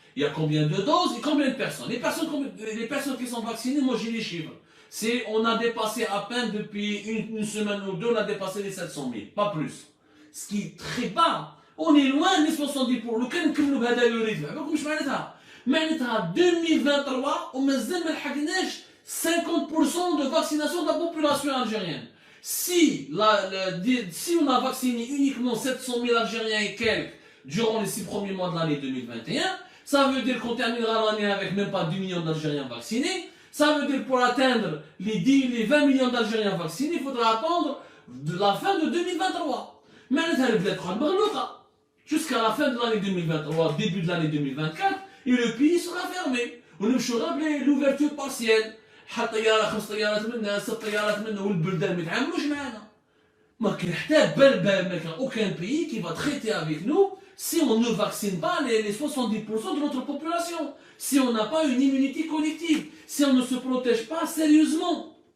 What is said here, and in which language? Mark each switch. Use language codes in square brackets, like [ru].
[fr] Il y a combien de doses et combien de personnes. Les personnes qui sont vaccinées, moi j'ai les chiffres. On a dépassé à peine depuis une semaine ou deux, on a dépassé les 700 000, pas plus. Ce qui est très bas. On est loin des 70 pour le cas [ar] نكملوا بهذا [fr] لو ريتم. [ar] عرفتوا واش معناتها؟ معناتها 2023 ومازال ما لحقناش 50% [fr] de vaccination de la population algérienne. Si on a vacciné uniquement 700 000 Algériens et quelques durant les 6 premiers mois de l'année 2021, ça veut dire qu'on terminera l'année avec même pas 10 millions d'Algériens vaccinés. Ça veut dire pour atteindre les 20 millions d'Algériens vaccinés, il faudra attendre de la fin de 2023. [ar] معناتها البلاد تقعد مغلوقة [fr] jusqu'à la fin de l'année 2023, début de l'année 2024, et le pays sera fermé. [ar] ونمشوا غير [fr] l'ouverture partielle. [ar] حتى طيارة 5 طيارات منا 6 طيارات منا والبلدان ما يتعاملوش معنا. ما كاين حتى بال ما كاين [fr] aucun pays qui va traiter avec nous si on ne vaccine pas les 70% de notre population. Si on n'a pas une immunité collective, si on ne se protège pas sérieusement.